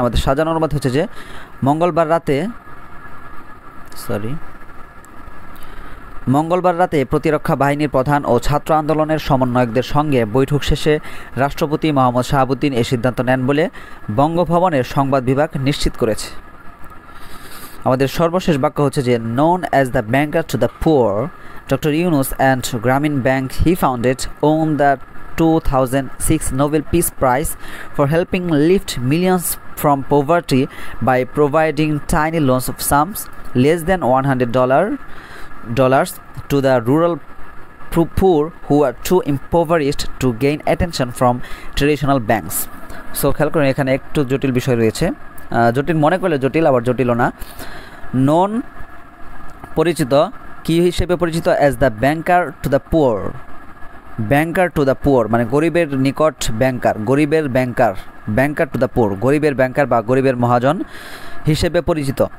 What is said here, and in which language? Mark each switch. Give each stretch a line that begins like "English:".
Bangla: আমাদের সাজানো অনুবাদ হচ্ছে যে মঙ্গলবার রাতে মঙ্গলবার রাতে প্রতিরক্ষা বাহিনীর প্রধান ও ছাত্র আন্দোলনের সমন্বয়কদের সঙ্গে বৈঠক শেষে রাষ্ট্রপতি মোহাম্মদ শাহাবুদ্দিন এই সিদ্ধান্ত নেন বলে বঙ্গভবনের সংবাদ বিভাগ নিশ্চিত করেছে। আমাদের সর্বশেষ বাক্য হচ্ছে যে
English: known as the banker to the poor, Dr. Yunus and Grameen Bank he founded won the 2006 Nobel Peace Prize for helping lift millions from poverty by providing tiny loans of sums less than $100 to the rural poor who are too impoverished to gain attention from traditional banks.
Bangla: So খেয়াল করুন, এখানে একটু জটিল বিষয় রয়েছে। জটিল মনে করলে জটিল, আবার জটিলও না। নন পরিচিত, কি হিসেবে পরিচিত?
English: As the banker to the poor. Banker to the poor
Bangla: মানে গরিবের নিকট ব্যাংকার, গরিবের ব্যাংকার, ব্যাংকার টু দ্য পুয়ার, গরিবের ব্যাংকার বা গরিবের মহাজন হিসেবে পরিচিত।